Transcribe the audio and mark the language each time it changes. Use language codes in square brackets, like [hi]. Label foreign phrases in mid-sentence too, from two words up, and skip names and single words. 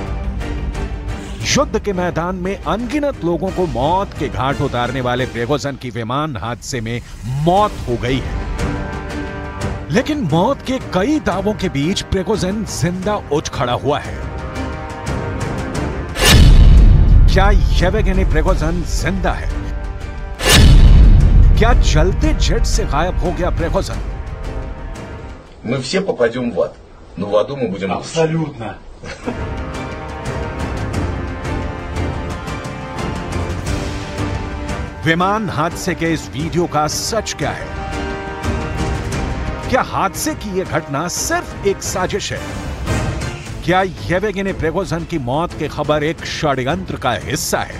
[hi] युद्ध के मैदान में अनगिनत लोगों को मौत के घाट उतारने वाले प्रिगोजिन की विमान हादसे में मौत हो गई है। लेकिन मौत के कई दावों के बीच प्रिगोजिन जिंदा उठ खड़ा हुआ है। क्या येवगेनी प्रिगोजिन जिंदा है? क्या जलते जेट से गायब हो गया प्रिगोजिन? [ru] Мы все попадем в ад, но в аду мы будем абсолютно. [hi] विमान हादसे के इस वीडियो का सच क्या है? क्या हादसे की यह घटना सिर्फ एक साजिश है? क्या येवगेनी प्रिगोजिन की मौत की खबर एक षड्यंत्र का हिस्सा है?